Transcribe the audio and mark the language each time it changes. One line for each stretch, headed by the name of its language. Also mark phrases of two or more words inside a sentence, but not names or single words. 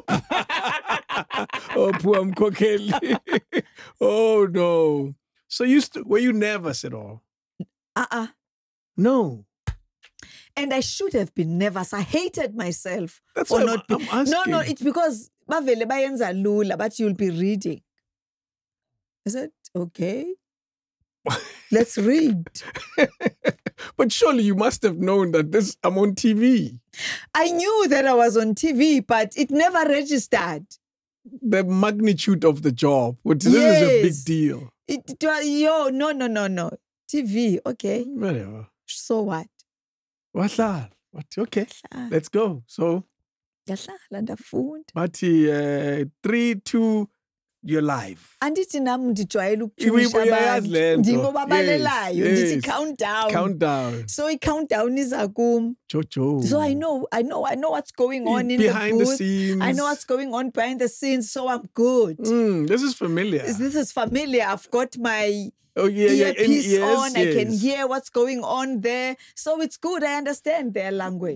English: Oh, poor Mkhokheli. Oh, no. So were you nervous at all? No. And I should have been nervous. I hated myself. That's for why not I'm asking. No, it's because
Xhosa: bavele bayenza lula,
English: but you'll be reading. I said, okay, let's read. But surely you must have known that I'm on TV. I knew that I was on TV, but it never registered. The magnitude of the job. This is a big deal. No. TV, okay. Whatever. So what? What's that? Okay, let's go. So, but 3, 2, you're live.
Xhosa: Andithi nam ndijwayele ukutyumisha abantu. Ndimo babalelayo. Ndithi countdown.
English: Countdown.
Xhosa: So i-countdown iza kum. Jojo.
English: So I know what's going on in behind the the booth. scenes. I know what's going on behind the scenes, so I'm good. This is familiar. This is familiar. I've got my earpiece on. I can hear what's going on there. So it's good. I understand their language.